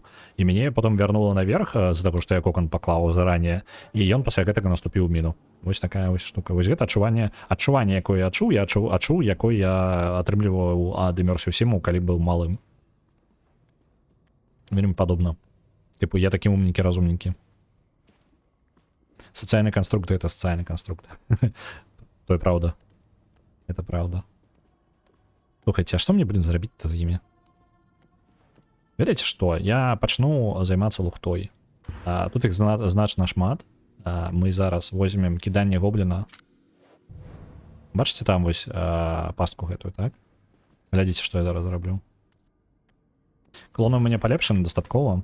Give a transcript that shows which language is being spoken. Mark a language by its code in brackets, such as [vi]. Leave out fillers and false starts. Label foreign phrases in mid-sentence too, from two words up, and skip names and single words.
[be] І мяне потом вярнула наверх з таго, што я кокон паклаў заранее, і ён пасля гэтага наступіў ў міну. Вось такая вось штука. Вось гэта адчуванне, якое я адчуў, якое я атрымліваў ад Immersive Sim, калі быў малым. Вельмі падобна. Типу, я такі умненькі, разумненькі. [ru] Социальный конструкт — это социальный конструкт. То и правда. Это правда. Слухайте, а что мне, блин, [be] зрабіць-то з імі? Ведаеце што? Я пачну займацца лухтой. Тут іх значна шмат. Мы зараз возьмем кіданне гобліна. Бачыце там вось пастку гэтую, так? Глядзіце, што я зараз зраблю. Клоны ў мяне палепшаны дастаткова.